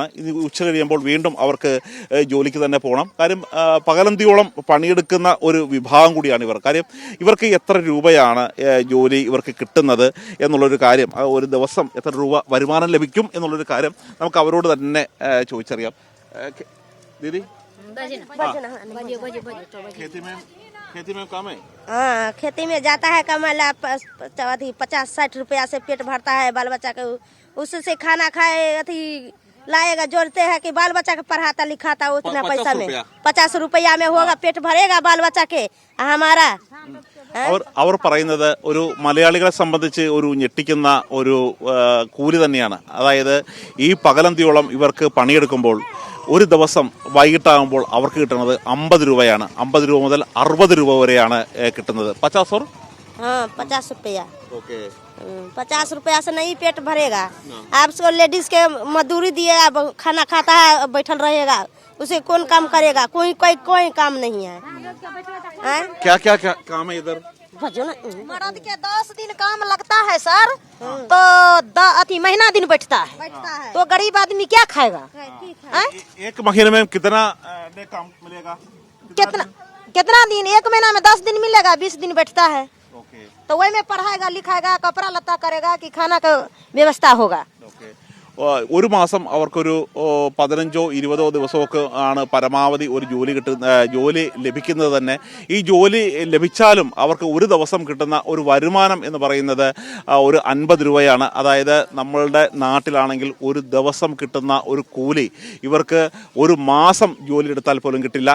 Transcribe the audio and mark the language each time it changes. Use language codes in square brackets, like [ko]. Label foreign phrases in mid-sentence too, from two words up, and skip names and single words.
[ml] ഉച്ച കഴിയുമ്പോൾ വീണ്ടും അവർക്ക് ജോലിക്ക് തന്നെ പോകണം. കാര്യം പകലന്തിയോളം പണിയെടുക്കുന്ന ഒരു വിഭാഗം കൂടിയാണ് ഇവർ. കാര്യം ഇവർക്ക് എത്ര രൂപയാണ് ജോലി ഇവർക്ക് കിട്ടുന്നത് എന്നുള്ളൊരു കാര്യം, ഒരു ദിവസം എത്ര രൂപ വരുമാനം ലഭിക്കും എന്നുള്ളൊരു കാര്യം നമുക്ക് അവരോട് തന്നെ ചോദിച്ചറിയാം. ദീദി [hi] खेती में जाता है कमाला 50-60 रुपया से पेट भरता है बाल बच्चा के उससे खाना खाए अथी लाएगा जोड़ते हैं कि बाल बच्चा के पढ़ाता लिखाता उतना पैसा में 50 रुपया में होगा पेट भरेगा बाल बच्चा के हमारा [ml] അവർ പറയുന്നത് ഒരു മലയാളികളെ സംബന്ധിച്ച് ഒരു ഞെട്ടിക്കുന്ന ഒരു കൂലി തന്നെയാണ്. അതായത് ഈ പകലന്തിയോളം ഇവർക്ക് പണിയെടുക്കുമ്പോൾ ഒരു ദിവസം വൈകിട്ടാകുമ്പോൾ അവർക്ക് കിട്ടുന്നത് 50 രൂപയാണ്. 50 രൂപ മുതൽ 60 രൂപ വരെയാണ് കിട്ടുന്നത്. 50 और [hi] 50 रुपया 50 रुपया से नहीं पेट भरेगा. आपको लेडीज के मजदूरी दिएगा खाना खाता है बैठल रहेगा उसे कौन काम करेगा. कोई काम नहीं है. क्या क्या काम है इधर? मर्द के 10 दिन काम लगता है सर तो अति महीना दिन बैठता है तो गरीब आदमी क्या खाएगा. एक महीने में कितना काम मिलेगा? कितना दिन? एक महीना में 10 दिन मिलेगा, 20 दिन बैठता है. तो वही में पढ़ाएगा लिखाएगा कपड़ा लत्ता करेगा कि खाना का व्यवस्था होगा. [ml] ഒരു മാസം അവർക്കൊരു 15-20 ദിവസമൊക്കെ ആണ് പരമാവധി ഒരു ജോലി ലഭിക്കുന്നത് തന്നെ. ഈ ജോലി ലഭിച്ചാലും അവർക്ക് ഒരു ദിവസം കിട്ടുന്ന ഒരു വരുമാനം എന്ന് പറയുന്നത് ഒരു 50 രൂപയാണ്. അതായത് നമ്മളുടെ നാട്ടിലാണെങ്കിൽ ഒരു ദിവസം കിട്ടുന്ന ഒരു കൂലി ഇവർക്ക് ഒരു മാസം ജോലി എടുത്താൽ പോലും കിട്ടില്ല.